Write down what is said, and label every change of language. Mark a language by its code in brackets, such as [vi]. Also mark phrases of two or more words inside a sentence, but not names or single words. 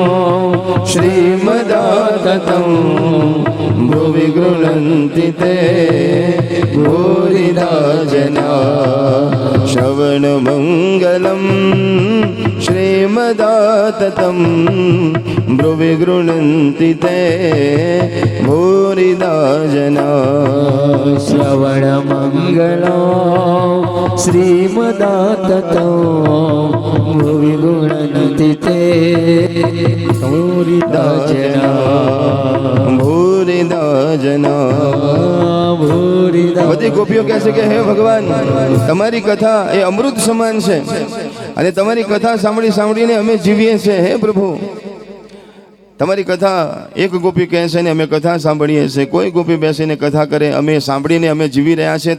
[sa] श्रीमदाततं ब्रुवि गृह्णन्ति ते भूरिदा जना श्रवणमङ्गलं श्रीमदाततं ब्रुवि गृह्णन्ति ते भूरिदा जना श्रवणमङ्गलं श्रीमदाततं भुवि गृह्णन्ति ते भूरिदा जना भूरिदा जना ભૂરિદા [gu] બધી ગોપીઓ કહે છે કે હે ભગવાન, તમારી કથા એ અમૃત સમાન છે અને તમારી કથા સાંભળીને અમે જીવીએ છીએ. હે પ્રભુ, તમારી કથા એક ગોપી કહે છે ને અમે કથા સાંભળીએ છીએ, કોઈ ગોપી બેસીને કથા કરે, અમે સાંભળીને અમે જીવી રહ્યા છીએ.